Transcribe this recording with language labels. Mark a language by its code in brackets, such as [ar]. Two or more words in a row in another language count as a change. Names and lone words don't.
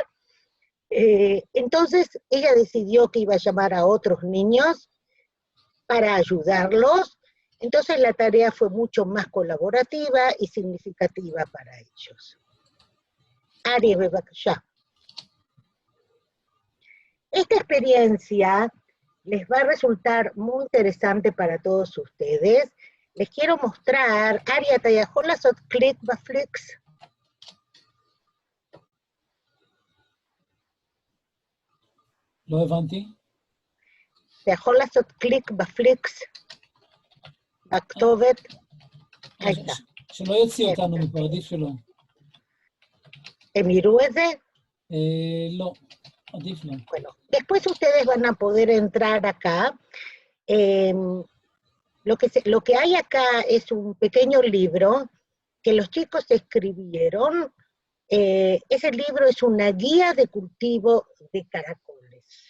[es] Entonces ella decidió que iba a llamar a otros niños para ayudarlos, entonces la tarea fue mucho más colaborativa y significativa para ellos. Ari, ya. Esta experiencia les va a resultar muy interesante para todos ustedes. Les quiero mostrar, Ari, [he] אתה יכול לעשות קליק בפליקס? לא הבנתי. אתה יכול לעשות קליק בפליקס? הכתובת? הייתה. שלא יוציא אותנו מפה, עדיף שלא. הם יראו את זה? לא, עדיף לא. [es] Bueno, después ustedes van a poder entrar acá. Lo que hay acá es un pequeño libro que los chicos escribieron. Ese libro es una guía de cultivo de caracoles.